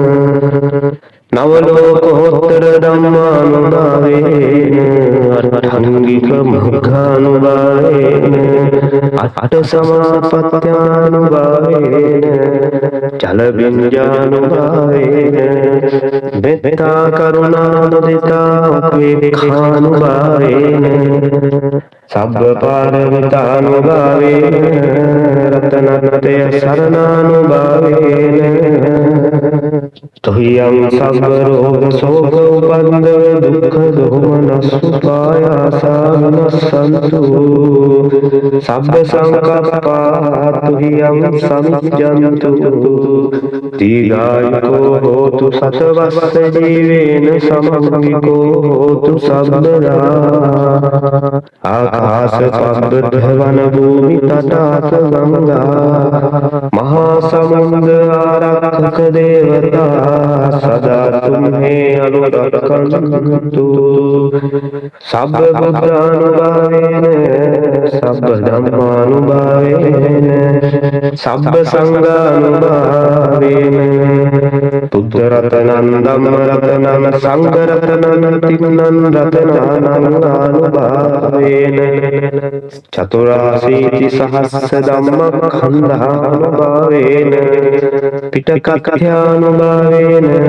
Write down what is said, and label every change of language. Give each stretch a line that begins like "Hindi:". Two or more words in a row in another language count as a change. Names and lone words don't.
Pali: නවලෝකෝත්තර ධම්මානුභාවේන අට්ඨංගික මග්ගානුභාවේන අට සමාපත්ත්‍යානුභාවේන චල බිඤ්ජානුභාවේන මෙත්තා කරුණා මුදිතා උපේක්ඛානුභාවේන සබ්බ පාරමිතානුභාවේන රතනත්‍රය සරණානුභාවේන තුහියං සබ්බ රෝග සෝක උපන්දව දුක්ඛ දෝමනස්සුපායාසා විනස්සන්තු සබ්බ සංකප්පා තුහියං සමිජ්ජන්තු දීඝායුකෝ හෝතු සතවස්ස ජීවේන සමග්ගිකෝ හෝතු සබ්බදා ආකාශ පබ්බත වන භූමි තටාක ගංගා මහා සමුද්ද ආරක්ෂක දේවතා සදා තුම්හේ අනුරක්ඛන්තු සබ්බ බුද්ධානුභාවේන සබ්බ ධම්මානුභාවේන සබ්බ සංඝානුභාවේන බුද්ධ රතනං ධම්ම රතනං සංඝ රතනං තින්නං රතනානං ආනුභාවේන චතුරාසීති සහස්ස ධම්මඛණ්ඩානුභාවේන පිටකක්ඛ්‍යානුභාවේන